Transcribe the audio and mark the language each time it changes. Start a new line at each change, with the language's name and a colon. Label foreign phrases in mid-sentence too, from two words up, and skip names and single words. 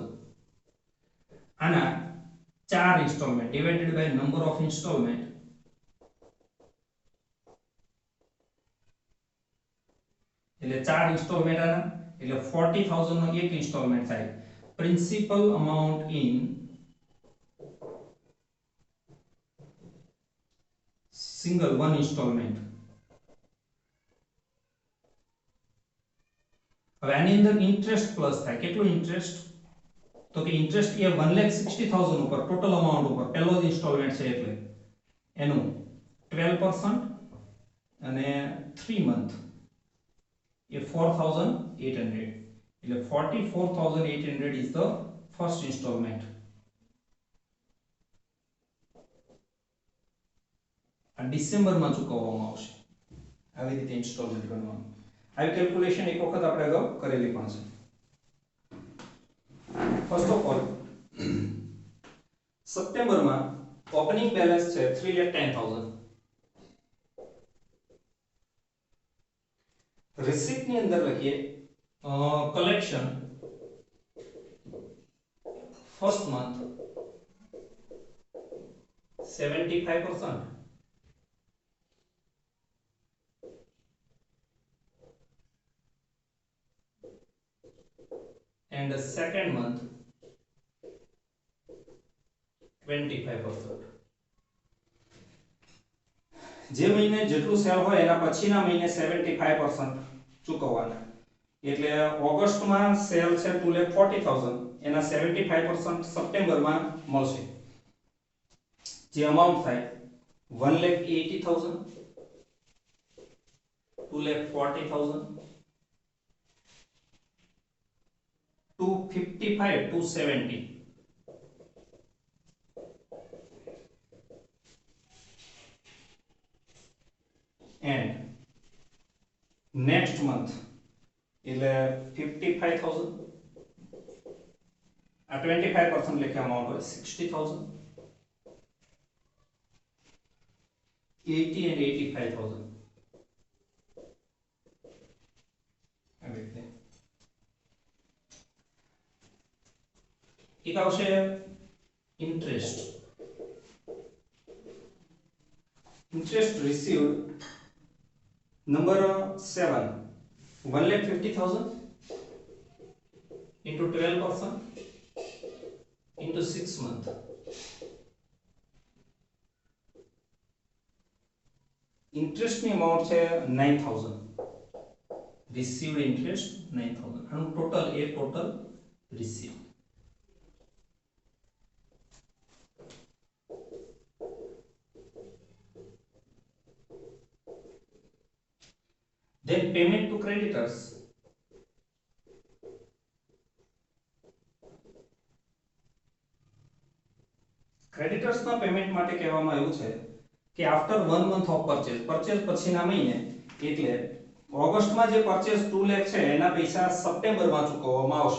Gujarati: આના 4 ઇન્સ્ટોલમેન્ટ
English: divided by number of installment
Gujarati: એટલે 4 ઇન્સ્ટોલમેન્ટ આના એટલે 40,000 નો એક ઇન્સ્ટોલમેન્ટ થાય.
English: principal amount in single one installment.
Gujarati: હવે આની અંદર ઇન્ટરેસ્ટ પ્લસ થાય. કેટલું ઇન્ટરેસ્ટ? તો કે ઇન્ટરેસ્ટ એ 1,60,000 ઉપર
English: total amount
Gujarati: ઉપર પહેલો જ ઇન્સ્ટોલમેન્ટ છે એટલે એનું 12% અને 3 મંથ એ 4,800 એટલે 44,800
English: is the first installment.
Gujarati: આ ડિસેમ્બરમાં ચૂકવવામાં આવશે. આવી રીતે ઇન્સ્ટોલમેન્ટ ગણવાનું. આવી કેલ્ક્યુલેશન એક વખત આપણે અગાઉ કરેલી પણ છે.
English: first of all
Gujarati: સપ્ટેમ્બરમાં
English: opening balance
Gujarati: છે 3,10,000. રિસીપ્ટ ની અંદર લખીએ
English: collection first month
Gujarati: 75%
English: and the second month
Gujarati: 25%. જે મહિને જેટલું સેલ હોય એના પછીના મહિને 75% ચૂકવવાના. એટલે ઓગસ્ટમાં સેલ છે 2,40,000 એના 75% સપ્ટેમ્બરમાં મળશે. જે અમાઉન્ટ થાય 1,80,000 2,40,000 255 270
English: and next month
Gujarati: એટલે 55,000 આ 25% લેખે અમાઉન્ટ હોય 60,000 80 and 85,000 આવી રીતે એક આવશે
English: interest received number
Gujarati: 7 1,50,000
English: into 12% into 6 month interest ની amount છે 9,000 received interest 9,000 આનું ટોટલ received. Then payment to creditors.
Gujarati: Creditors ના પેમેન્ટ માટે કહેવામાં આવ્યું છે કે
English: after 1 month of purchase
Gujarati: પછીના મહિને એટલે ઓગસ્ટમાં જે પરચેસ 2 લાખ છે એના પૈસા સપ્ટેમ્બરમાં ચૂકવવામાં આવશે.